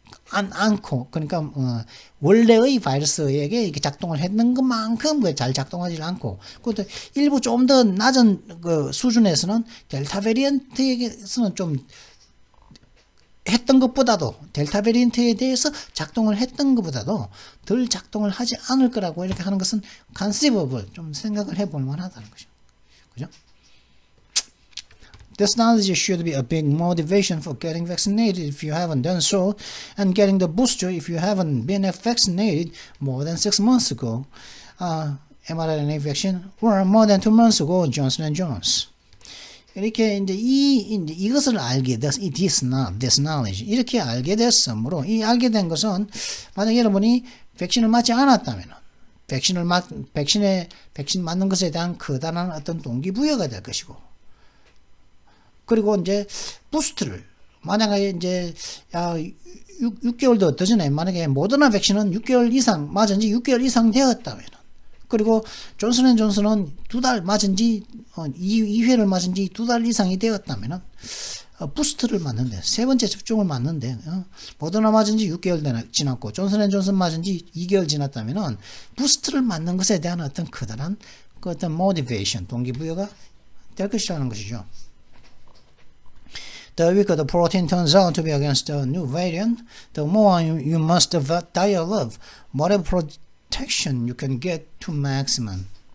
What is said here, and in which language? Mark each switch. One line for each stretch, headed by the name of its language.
Korean: 않고, 그러니까, 원래의 바이러스에게 이렇게 작동을 했는 것만큼 잘 작동하지 않고, 그것도 일부 좀 더 낮은 그 수준에서는 델타 베리언트에게서는 좀 했던 것보다도, 델타 베리언트에 대해서 작동을 했던 것보다도 덜 작동을 하지 않을 거라고 이렇게 하는 것은 conceivable, 좀 생각을 해볼 만하다는 거죠. 그죠?
English: This knowledge should be a big motivation for getting vaccinated if you haven't done so, and getting the booster if you haven't been vaccinated more than 6 months ago, mRNA vaccine, or more than 2 months ago, Johnson & Jones.
Korean: 이렇게 이제 이것을 알게 됐,
English: this knowledge,
Korean: 이렇게 알게 됐으므로, 알게 된 것은, 만약 여러분이 백신을 맞지 않았다면, 백신 맞는 것에 대한 커다란 어떤 동기부여가 될 것이고, 그리고 이제 부스트를 만약에 이제 6개월도 더 전에 만약에 모더나 백신은 6개월 이상 맞은 지 6개월 이상 되었다면, 그리고 존슨앤존슨은 2달 맞은 지 2회를 맞은 지 2달 이상이 되었다면 부스트를 맞는데, 세 번째 접종을 맞는데 모더나 맞은 지 6개월 지났고 존슨앤존슨 맞은 지 2개월 지났다면 부스트를 맞는 것에 대한 어떤 커다란 그 어떤 모티베이션, 동기부여가 될 것이라는 것이죠.
English: The weaker the protein turns out to be against the new variant, the more you must dial up whatever protection you can get to maximum.